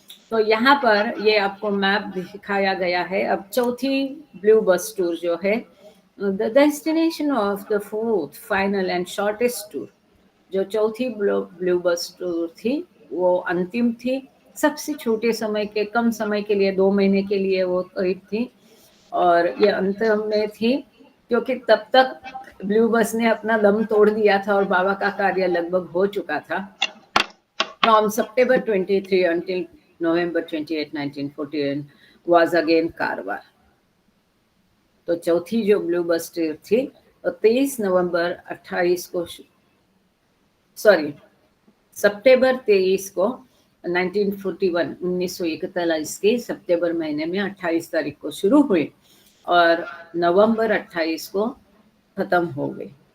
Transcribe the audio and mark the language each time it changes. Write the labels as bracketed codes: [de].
[hi] तो यहाँ पर ये आपको मैप दिखाया गया है। अब चौथी ब्लू बस टूर जो है, [en] the destination of the fourth final and shortest tour, [hi] जो चौथी ब्लू बस टूर थी वो अंतिम थी, सबसे छोटे समय के, कम समय के लिए, 2 महीने के लिए वो करीब थी, और ये अंत में थी क्योंकि तब तक ब्लू बस ने अपना दम तोड़ दिया था और बाबा का कार्य लगभग हो चुका था। [en] फ्रॉम September 23 until November 28, 1941 was again Karwar. [hi] तो चौथी जो ब्लू बस ट्रिप थी तो 23 नवंबर 28 को, सॉरी, सितंबर 23 को 1941, 1941 के सितंबर महीने में 28 तारीख को शुरू हुई और नवंबर 28 को खत्म हो गई।